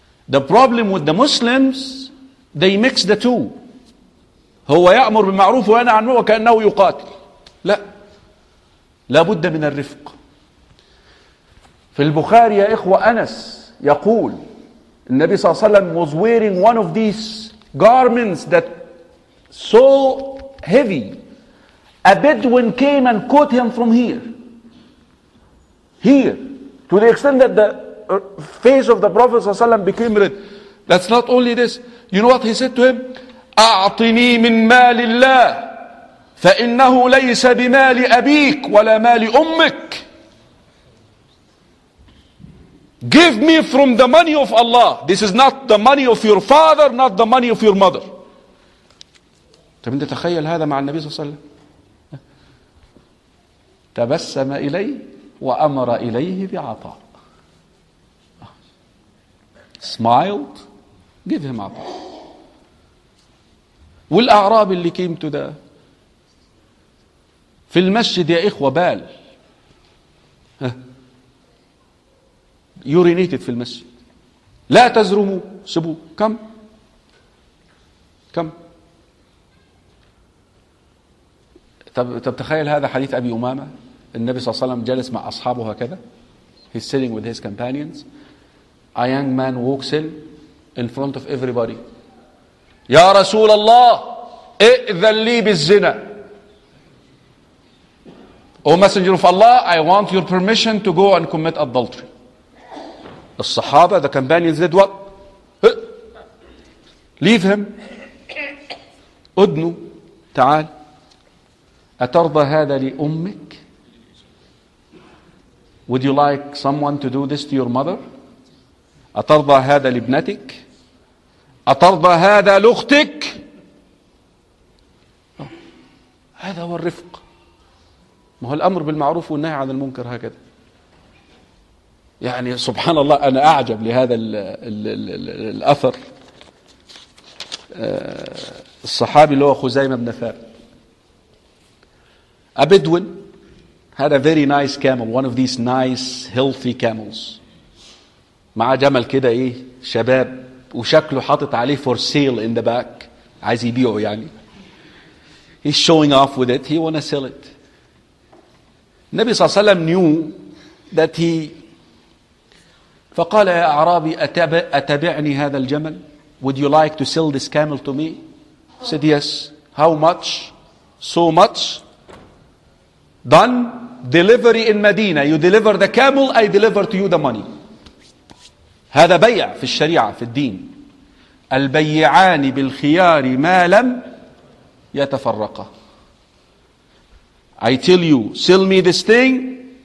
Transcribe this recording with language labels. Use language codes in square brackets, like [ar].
[en] The problem with the Muslims, they mix the two. [ar] هو يأمر بالمعروف وينهى عن المنكر كأنه يقاتل. لا. لابد من الرفق. في البخاري يا إخوة أنس يقول النبي صلى الله عليه وسلم [en] was wearing one of these garments that so heavy. A Bedouin came and caught him from here. Here. To the extent that the face of the Prophet ﷺ became red. That's not only this. You know what he said to him? [ar] أعطني من مال الله فإنه ليس بمال أبيك ولا مال أمك. [en] Give me from the money of Allah. This is not the money of your father, not the money of your mother. [ar] طب انت تخيل هذا مع النبي صلى الله عليه وسلم. تبسم إليه وأمر إليه بعطاء. [en] Smiled, give him up. [ar] والأعراب اللي [en] came to the [ar] في المسجد يا إخوة بال [en] urinated [ar] في المسجد. لا تزرموا سبوا. كم كم. طب تخيل هذا حديث أبي أمامة. النبي صلى الله عليه وسلم جلس مع أصحابه هكذا. [en] He's sitting with his companions. A young man walks in front of everybody. [ar] يا رسول الله ائذن لي بالزنا. [en] O messenger of Allah, I want your permission to go and commit adultery. الصحابة, the companions did what? Leave him. [ar] أدنو. تعال. أترضى هذا لأمك? [en] Would you like someone to do this to your mother? [ar] أترضى هذا لابنتك؟ أترضى هذا لأختك؟ هذا هو الرفق. ما هو الأمر بالمعروف والنهي عن المنكر هكذا. يعني سبحان الله أنا أعجب لهذا الأثر. الصحابي اللي هو خزيمة بن ثابت. [en] A Bedouin had a very nice camel, one of these nice, healthy camels. [ar] مع جمل كده إيه شباب وشكله حاطط عليه [en] for sale in the back. [ar] عايز يبيعه يعني. [en] He's showing off with it. He wanna sell it. [ar] النبي صلى الله عليه وسلم [en] knew that he [ar] فقال يا أعرابي أتبعني هذا الجمل؟ [en] Would you like to sell this camel to me? Said yes. How much? So much. Done. Delivery in Medina. You deliver the camel, I deliver to you the money. [ar] هذا بيع في الشريعة في الدين. البيعان بالخيار ما لم يتفرقا. [en] I tell you, sell me this thing.